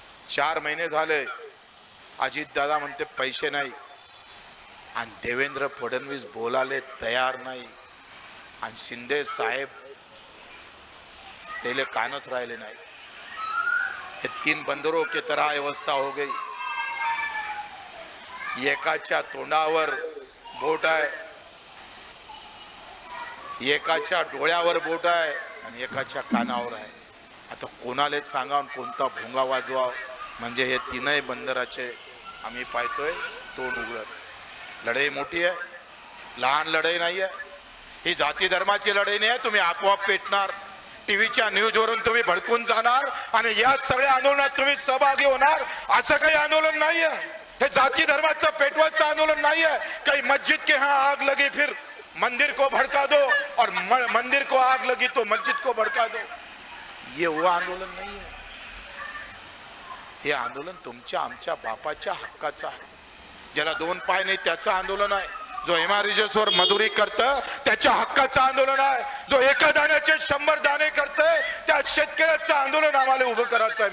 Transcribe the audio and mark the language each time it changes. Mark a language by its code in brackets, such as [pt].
[mr] 4 महिने झाले अजितदादा म्हणते पैसे नाही आणि देवेंद्र फडणवीस बोलायला तयार नाही आणि शिंदे साहेब पहले कानच राहिले नाही. [hi] हे 3 बंदरों की तरह व्यवस्था हो गई. [mr] एकाच्या तोंडावर बोट आहे, एकाच्या डोळ्यावर बोट आहे आणि एकाच्या कानावर आहे. आता कोणालाच सांगा कोणता भोंगा वाजवा म्हणजे हे 3ही बंदराचे आम्ही पाहतोय तोंड उघडत. लढाई मोठी आहे, लहान लढाई नाही आहे. ही जाती धर्माची लढाई नाही आहे. तुम्ही आपोआप पेटणार, टीव्हीच्या न्यूजवरून तुम्ही भडकून जाणार आणि या सगळ्या आंदोलनात तुम्ही सहभागी होणार. असं काही आंदोलन नाही आहे. हे जाती धर्माचं पेटवाचं आंदोलन [hi] नहीं है. कहीं मस्जिद के यहाँ आग लगी फिर मंदिर को भड़का दो और मंदिर को आग लगी तो मस्जिद को भड़का दो. ये वो आंदोलन नहीं है. [mr] हे आंदोलन तुमच्या आमच्या बापाच्या हक्काचं आहे. ज्याला दोन पाय नाही त्याचं आंदोलन आहे. जो MRGS वर मजुरी करतं त्याच्या हक्काचं आंदोलन आहे. जो एका दाण्याचे 100 दाणे करतंय त्या शेतकऱ्याचं आंदोलन आम्हाला उभं करायचं आहे.